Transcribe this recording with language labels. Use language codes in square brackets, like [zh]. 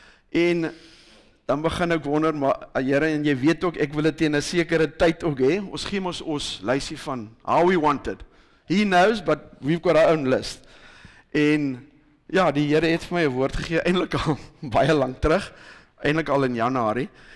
[af] En dan begin ek wonder, maar Here, en jy weet ook, ek wil dit teen 'n sekere tyd ook hê. Ons gee ons lysie van [en] how we want it. He knows, but we've got our own list. [af] En ja, die Here het vir my 'n woord gegee, eintlik al baie lank terug, eintlik al in Januarie.